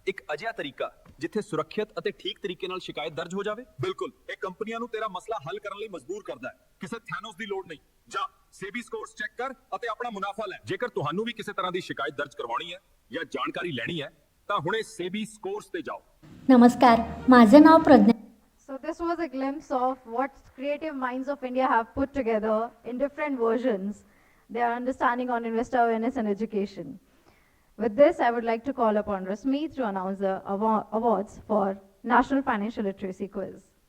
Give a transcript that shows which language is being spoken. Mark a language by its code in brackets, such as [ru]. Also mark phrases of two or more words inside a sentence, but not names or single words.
[pa] ਇੱਕ ਅਜਿਹਾ ਤਰੀਕਾ ਜਿੱਥੇ ਸੁਰੱਖਿਅਤ ਅਤੇ ਠੀਕ ਤਰੀਕੇ ਨਾਲ ਸ਼ਿਕਾਇਤ ਦਰਜ ਹੋ ਜਾਵੇ। ਬਿਲਕੁਲ, ਇਹ ਕੰਪਨੀਆਂ ਨੂੰ ਤੇਰਾ ਮਸਲਾ ਹੱਲ ਕਰਨ ਲਈ ਮਜਬੂਰ ਕਰਦਾ ਹੈ। ਕਿਸੇ ਥੈਨੋਸ ਦੀ ਲੋੜ ਨਹੀਂ। ਜਾ ਸੇਬੀ ਸਕੋਰਸ ਚੈੱਕ ਕਰ ਅਤੇ ਆਪਣਾ ਮੁਨਾਫਾ ਲੈ। ਜੇਕਰ ਤੁਹਾਨੂੰ ਵੀ ਕਿਸੇ ਤਰ੍ਹਾਂ ਦੀ ਸ਼ਿਕਾਇਤ ਦਰਜ ਕਰਵਾਉਣੀ ਹੈ ਜਾਂ ਜਾਣਕਾਰੀ ਲੈਣੀ ਹੈ ਤਾਂ ਹੁਣੇ ਸੇਬੀ ਸਕੋਰਸ ਤੇ ਜਾਓ। [mr] नमस्कार, माझं नाव प्रज्ञा. [en] So this was a glimpse of what creative minds of India have put together in different versions. Their understanding on investor awareness and education. With this, I would like to call upon Rasmeet to announce the awards for National Financial Literacy Quiz.